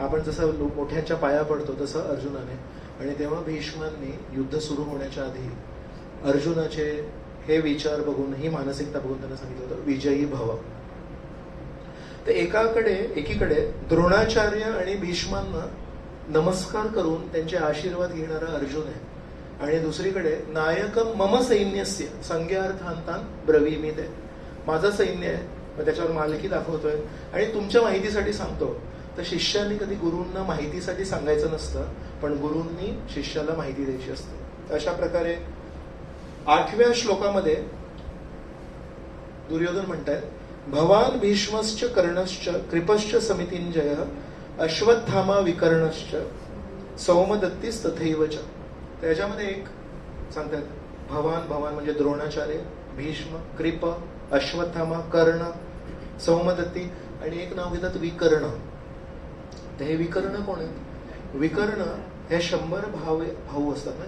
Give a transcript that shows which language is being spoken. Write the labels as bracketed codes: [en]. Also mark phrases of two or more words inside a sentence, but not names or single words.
[mr] आपण जसं मोठ्यांच्या पाया पडतो तसं अर्जुनाने. आणि तेव्हा भीष्मांनी युद्ध सुरू होण्याच्या आधी अर्जुनाचे हे विचार बघून ही मानसिकता बघून त्यांना सांगितलं होतं [sa] विजयी भव. [mr] तर एकीकडे द्रोणाचार्य आणि भीष्मांना नमस्कार करून त्यांचे आशीर्वाद घेणारा अर्जुन आहे आणि दुसरीकडे [sa] नायकम मम सैन्यस्य संज्ञार्थांतान ब्रवीमि ते. [mr] माझं सैन्य आहे मग त्याच्यावर मालकी दाखवतोय आणि तुमच्या माहितीसाठी सांगतो. तर शिष्याने कधी गुरूंना माहितीसाठी सांगायचं नसतं पण गुरूंनी शिष्याला माहिती द्यायची असते. अशा प्रकारे 8व्या श्लोकामध्ये दुर्योधन म्हणतायत [sa] भवान भीष्मश्च कर्णश्च कृपश्च समितिंजय अश्वत्थामा विकर्णश्च सौमदत्तीस तथैवच. [mr] त्याच्यामध्ये एक सांगतात भवान म्हणजे द्रोणाचार्य, भीष्म, कृप, अश्वत्थामा, कर्ण, सौमदत्ती आणि एक नाव घेतात विकर्ण. तर हे विकर्ण कोण आहेत? विकर्ण हे 100 भाऊ असतात ना.